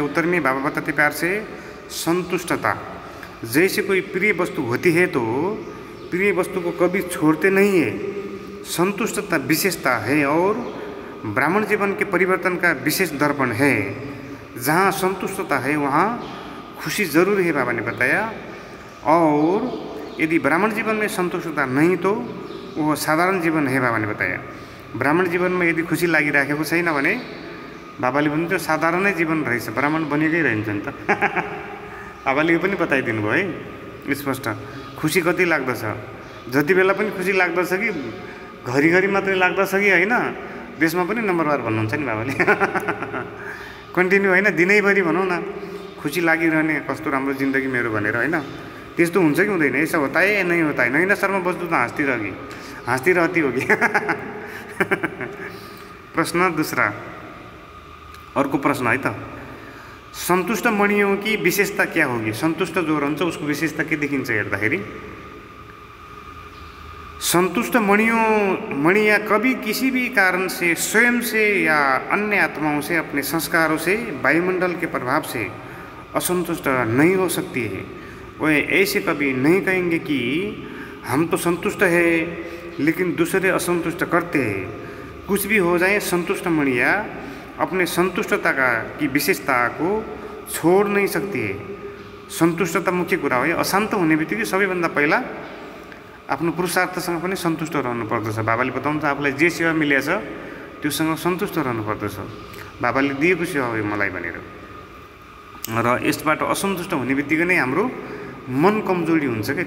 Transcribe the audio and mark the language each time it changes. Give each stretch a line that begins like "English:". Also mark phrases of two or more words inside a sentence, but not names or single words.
Hindi: उत्तर में बाबा बताते प्यार से, संतुष्टता। जैसे कोई प्रिय वस्तु होती है तो प्रिय वस्तु को कभी छोड़ते नहीं है, संतुष्टता विशेषता है और ब्राह्मण जीवन के परिवर्तन का विशेष दर्पण है। जहाँ संतुष्टता है वहाँ खुशी जरूर है, बाबा ने बताया। और यदि ब्राह्मण जीवन में संतुष्टता नहीं तो वो साधारण जीवन है, बाबा ने बताया। ब्राह्मण जीवन में यदि
Nepali: खुशी लागिराखेको छैन भने बाबाले भन्नुहुन्थ्यो साधारणै जीवन रहेछ, ब्राह्मण बनेकै रहन्छ नि त बाबाले यो पनि बताइदिनु भयो है। स्पष्ट। खुसी कति लाग्दछ, जति बेला पनि खुसी लाग्दछ कि घरिघरि मात्रै लाग्दछ कि होइन, त्यसमा पनि नम्बर वार भन्नुहुन्छ नि बाबाले। कन्टिन्यू होइन, दिनैभरि भनौँ न खुसी लागिरहने, कस्तो राम्रो जिन्दगी मेरो भनेर होइन, त्यस्तो हुन्छ कि हुँदैन?
Hindi: यसो होता है नै होता है? नैना शर्मा बस्दु त हाँस्ती रहती होगी। प्रश्न दूसरा, अर्को प्रश्न है त, सन्तुष्ट मणियों की विशेषता क्या होगी?
Nepali: सन्तुष्ट जो रहन्छ उसको विशेषता के देखिन्छ हेर्दाखेरि?
Hindi: संतुष्ट मणियाँ कभी किसी भी कारण से, स्वयं से या अन्य आत्माओं से, अपने संस्कारों से, वायुमंडल के प्रभाव से असंतुष्ट नहीं हो सकती है। वह ऐसे कभी नहीं कहेंगे कि हम तो संतुष्ट है लेकिन दूसरे असंतुष्ट करते हैं। कुछ भी हो जाए, संतुष्ट मणियाँ अपने संतुष्टता की विशेषता को छोड़ नहीं सकती है।
Nepali: संतुष्टता मुख्य कुरा हो। अशान्त हुने बित्तिकै सबैभन्दा पहिला आफ्नो पुरुषार्थसँग पनि सन्तुष्ट रहनु पर्दछ। बाबाले बताउनुहुन्छ आफूलाई जे सेवा मिलेको छ त्योसँग सन्तुष्ट रहनु पर्दछ। बाबाले दिएको सेवा हो मलाई भनेर। र यसबाट असन्तुष्ट हुने बित्तिकै नै हाम्रो मन कमजोरी हुन्छ क्या।